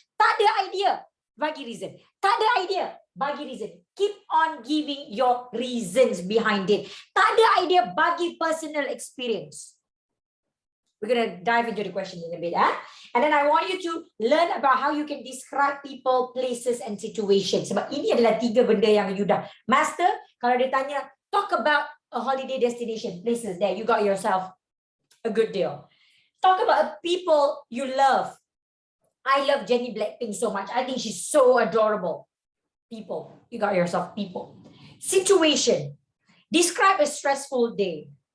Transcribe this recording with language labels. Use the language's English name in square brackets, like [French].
[Malay] Tak ada idea, bagi reason. Tak ada idea, bagi reason. [English] Keep on giving your reasons behind it. [Malay] Tak ada idea, bagi [English] personal experience. We're going to dive into the questions in a bit. And then I want you to learn about how you can describe people, places, and situations. [Malay] Sebab ini adalah 3 benda yang you dah master. Kalau dia tanya, [English] talk about a holiday destination, places there, you got yourself a good deal. Talk about people you love. I love Jenny Blackpink so much. I think she's so adorable. People, you got yourself people. Situation, describe a stressful day.